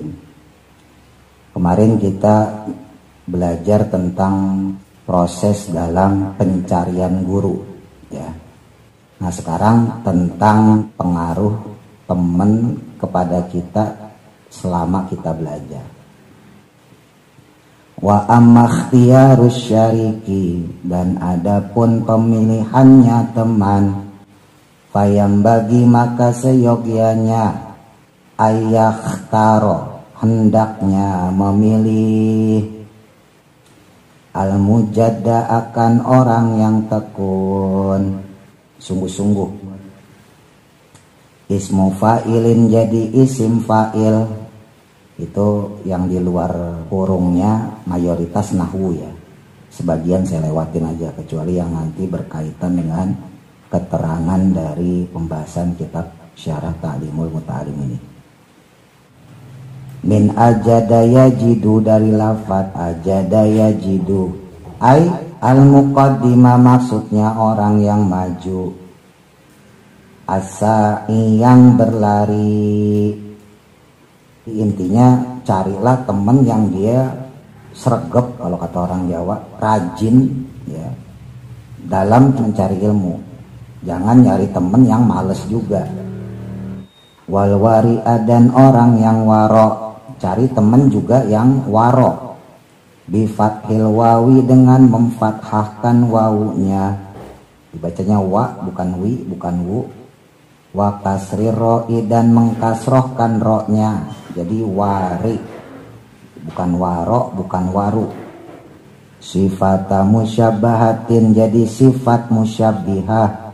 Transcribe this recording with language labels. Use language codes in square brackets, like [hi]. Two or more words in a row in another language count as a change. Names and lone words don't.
[id] Kemarin kita belajar tentang proses dalam pencarian guru ya. Nah, sekarang tentang pengaruh teman kepada kita selama kita belajar. [ar] وأما اختيار الشريك [id] dan adapun pemilihannya teman fayam bagi maka seyogianya ayakhtaro hendaknya memilih al-mujadda akan orang yang tekun sungguh-sungguh. [ar] اسم فاعل [id] jadi isim fa'il itu yang di luar kurungnya mayoritas nahwu ya. Sebagian saya lewatin aja kecuali yang nanti berkaitan dengan keterangan dari pembahasan kitab Syarah Ta'limul Muta'alim ini. [ar] من أجد يجد [id] dari lafad [ar] أجد يجد أي المقدمة [id] maksudnya orang yang maju As-sa'i yang berlari. Intinya carilah teman yang dia sregep, kalau kata orang Jawa, rajin ya dalam mencari ilmu. Jangan nyari teman yang males juga. [ar] والورع, [id] dan orang yang waro, cari teman juga yang waro. [ar] بفتح الواو, [id] dengan memfathahkan wawunya, dibacanya wa bukan wi bukan wu. [ar] وكسر الراء, [id] dan mengkasrohkan ro-nya, jadi wari bukan waro bukan waru. [ar] صفة مشبهة, [id] jadi sifat musyabbihah.